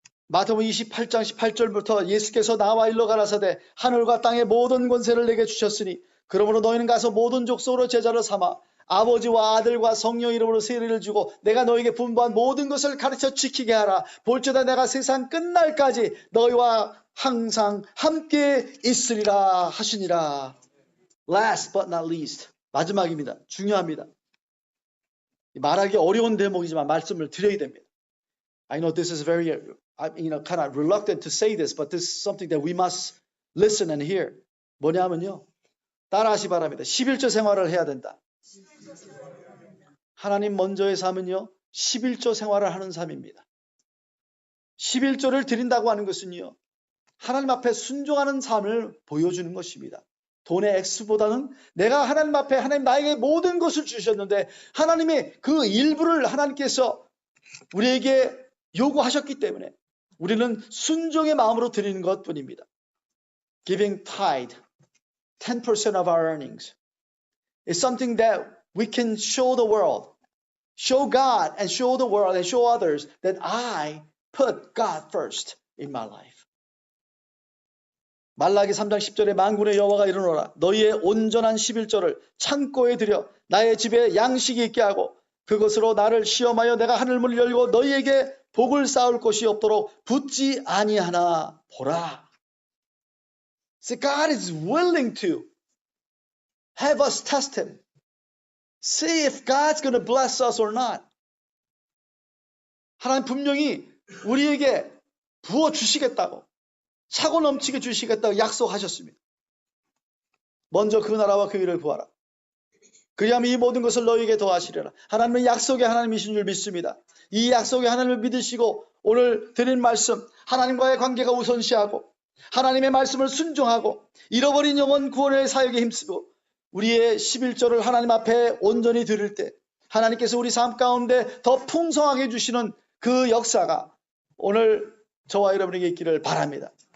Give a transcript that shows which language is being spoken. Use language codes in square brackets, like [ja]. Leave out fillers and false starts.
[ko] 마태복음 28장 18절부터 예수께서 나와 일러 가라사대 하늘과 땅의 모든 권세를 내게 주셨으니 그러므로 너희는 가서 모든 족속으로 제자를 삼아 아버지와 아들과 성령 이름으로 세례를 주고 내가 너희에게 분부한 모든 것을 가르쳐 지키게 하라. 볼지어다 내가 세상 끝날까지 너희와 항상 함께 있으리라 하시니라. [en] Last but not least, [ko] 마지막입니다. 중요합니다. 말하기 어려운 대목이지만 말씀을 드려야 됩니다. [en] I know this is very, kind of reluctant to say this, but this is something that we must listen and hear. [ko] 뭐냐면요. 따라하시 바랍니다. 11조 생활을 해야 된다. 하나님 먼저의 삶은요. 11조 생활을 하는 삶입니다. 11조를 드린다고 하는 것은요. 하나님 앞에 순종하는 삶을 보여주는 것입니다. 돈의 액수보다는 내가 하나님 앞에 하나님 나에게 모든 것을 주셨는데 하나님의 그 일부를 하나님께서 우리에게 요구하셨기 때문에 우리는 순종의 마음으로 드리는 것뿐입니다. [en] Giving tithe, 10% of our earnings, is something that we can show the world, show God and show the world and show others that I put God first in my life. [ko] 말라기 3장 10절에 만군의 여호와가 이르노라 너희의 온전한 11조를 창고에 들여 나의 집에 양식이 있게 하고 그것으로 나를 시험하여 내가 하늘문을 열고 너희에게 복을 쌓을 곳이 없도록 붙지 아니하나 보라. [en] See, God is willing to have us test Him. See if God's going to bless us or not. [ko] 하나님 분명히 우리에게 부어주시겠다고 차고 넘치게 주시겠다고 약속하셨습니다. 먼저 그 나라와 그 일을 구하라. 그리하면 이 모든 것을 너희에게 더하시리라. 하나님은 약속의 하나님이신 줄 믿습니다. 이 약속의 하나님을 믿으시고 오늘 드린 말씀 하나님과의 관계가 우선시하고 하나님의 말씀을 순종하고 잃어버린 영혼 구원의 사역에 힘쓰고 우리의 11조를 하나님 앞에 온전히 드릴 때 하나님께서 우리 삶 가운데 더 풍성하게 주시는 그 역사가 오늘 저와 여러분에게 있기를 바랍니다.